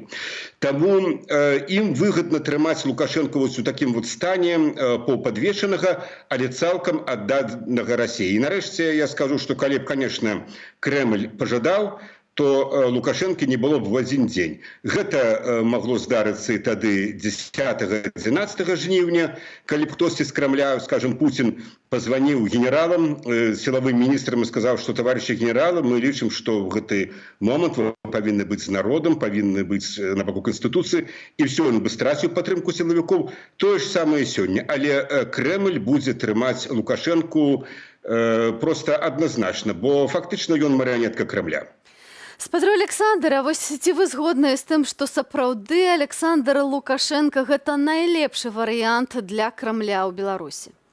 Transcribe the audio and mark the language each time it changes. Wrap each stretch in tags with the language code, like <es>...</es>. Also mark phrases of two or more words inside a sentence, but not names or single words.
<be>Таму ім выгадна трымаць Лукашенко вось у такім вот стане паўпадвешанага, але цалкам адданага Расіі. І нарэшце я скажу, што калі б, конечно, Кремль пажадаў, то Лукашенко не было б</be> <ru>в один</ru> <be>дзень. Гэта магло здарыцца і тады 10-11 жніўня, калі б хтосьці з Кремля, скажем,</be> <ru>Путин позвонил генералам, силовым министрам и сказал, что, товарищи генералы,</ru> <be>мы лічым, что в гэты момент вы павінны быць з народам, павінны быць на баку Конституции,</be> <ru>и все, он бы</ru> <be>страціў падтрымку силовиков.</be> <ru>То же самое сёння.</ru> <be>Але Кремль будзе трымаць Лукашенко</be> <ru>просто однозначно,</ru> <be>бо фактично ён марыянетка Кремля. Спадару Александра, вось ці вы згодныя з тым, што сапраўды Александр Лукашенко гэта найлепшы варыянт для Крамля ў Беларусі?</be>